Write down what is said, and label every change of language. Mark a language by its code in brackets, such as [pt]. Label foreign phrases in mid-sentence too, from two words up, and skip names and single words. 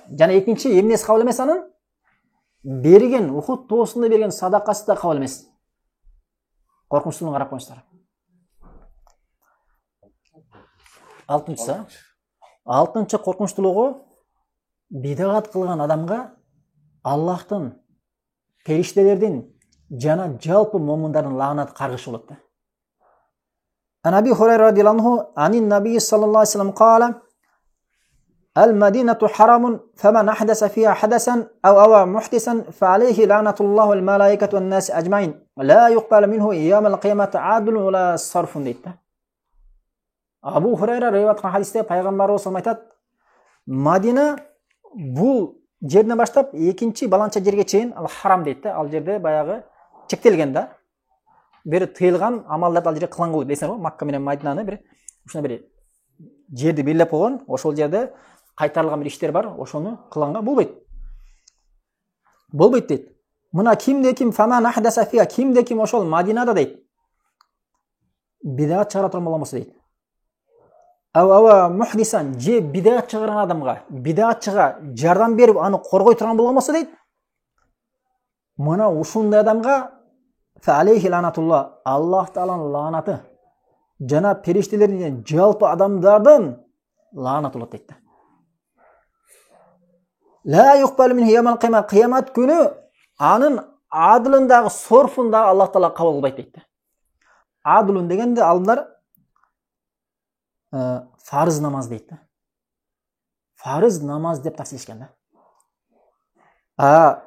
[ky] Жана экинчи эмнеси кабыл эмес анын? Берген Ухуд тоосунда берген садакасы да кабыл эмес. Коркунучтугун карап коюңуздар. 6-сы. 6-чы коркунучтуулугу бидагат кылган адамга Аллахтын, периштелердин жана жалпы момундардын лаанаты каргышы болот да. [ar] أبي هريرة رضي الله عنه عن النبي صلى الله عليه وسلم قال: "المدينة حرم، فمن أحدث فيها حدثا أو آوى محدثا، فعليه لعنة الله والملائكة والناس أجمعين، لا يقبل منه يوم القيامة عدل ولا صرف" дейді. [ky] Абу Хурайра риwayat кылган хадисте пайгамбарыбыз айтат: Мадина бул жерден баштап экинчи баланча жерге чейин ал харам дейт да. Ал жерде баягы чектелген да. Бир тыйылган амалдарды ал жерде кылган дейсиңер го. Макка менен Мадинаны бир ушундай бир жерди белгилеп койгон, ошол жерде кайтарылган бир иштер бар, ошону кылганга болбойт. Болбойт дейт. Мына кимде ким [ar] فمن أحدث فيها, [ky] кимде ким ошол Мадинада дейт бидат чыгара турган болмосо дейт. [ar] آوى محدثا, [ky] же бидат чыгарган адамга, бидатчыга жардам берип аны коргой турган болмосо дейт. Мына ушундай адамга [ar] فعليه لعنة الله, [ky] Аллах тааланын лаанаты жана периштелердин жалпы адамдардын лаанаты болот дейт. [ar] لا يقبل منه يوم القيامة, [ky] қиямат күнү анын адылындагы сорфундагы Аллах таала кабыл кылбайт дейт. Адылун дегенде алдылар фарыз намаз дейт. Фарыз намаз деп таксирлешкен да.